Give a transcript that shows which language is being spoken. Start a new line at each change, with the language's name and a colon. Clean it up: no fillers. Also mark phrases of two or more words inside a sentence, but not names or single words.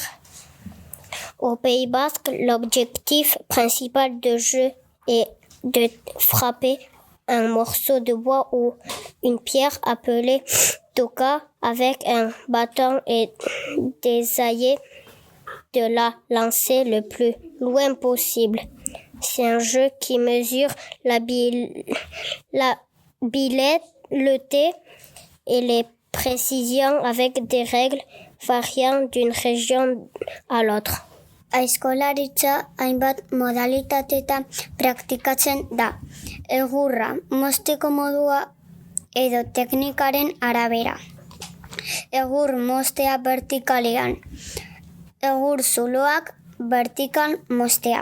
French: Au Pays basque, l'objectif principal du jeu est de frapper un morceau de bois ou une pierre appelée toka avec un bâton et d'essayer de la lancer le plus loin possible. C'est un jeu qui mesure l'habileté et les précision avec des règles variant d'une région à l'autre.
Basque: Aizkolaritza hainbat modalitatetan praktikatzen da. Egurra mozteko modua edo teknikaren arabera. Egur moztea vertikalean. Egur zuloak vertikal moztea.